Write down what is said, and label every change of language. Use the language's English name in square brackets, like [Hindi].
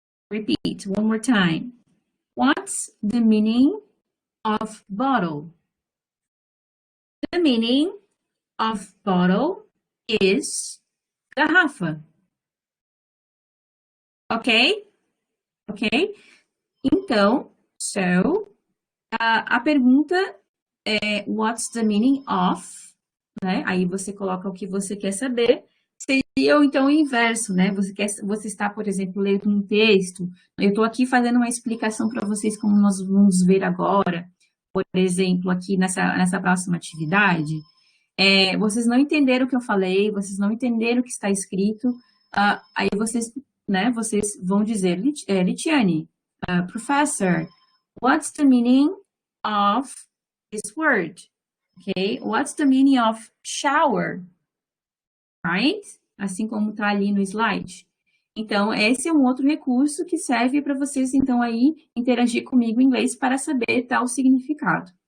[English] Repeat one more time. What's the meaning of bottle? The meaning of bottle is garrafa. Ok? Ok? [Portuguese] Então, a pergunta é [English] what's the meaning of, [Portuguese] né? Aí você coloca o que você quer saber. Seria então o inverso, né? Você está, por exemplo, lendo um texto. Eu estou aqui fazendo uma explicação para vocês como nós vamos ver agora, por exemplo, aqui nessa próxima atividade. Vocês não entenderam o que eu falei, vocês não entenderam o que está escrito, aí vocês, né, vocês vão dizer, Litiane, Professor, [English] what's the meaning of this word? Okay, what's the meaning of shower? [Portuguese] Right? Assim como está ali no slide. Então, esse é um outro recurso que serve para vocês, então, aí, interagir comigo em inglês para saber tal significado.